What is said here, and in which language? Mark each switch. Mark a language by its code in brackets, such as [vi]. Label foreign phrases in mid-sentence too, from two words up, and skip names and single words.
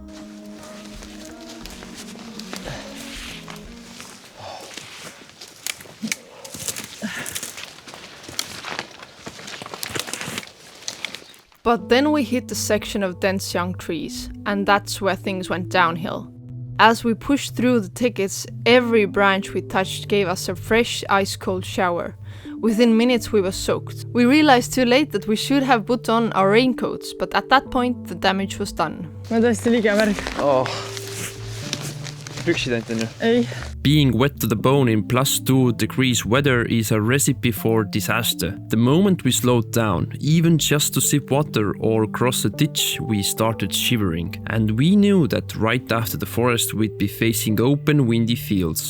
[en] But then we hit the section of dense young trees, and that's where things went downhill. As we pushed through the thickets, every branch we touched gave us a fresh, ice-cold shower. Within minutes we were soaked. We realized too late that we should have put on our raincoats, but at that point the damage was done. [et] Oh. Püksid ainult on ju? Ei. [en] Being wet to the bone in +2 degrees weather is a recipe for disaster. The moment we slowed down, even just to sip water or cross a ditch, we started shivering. And we knew that right after the forest we'd be facing open, windy fields.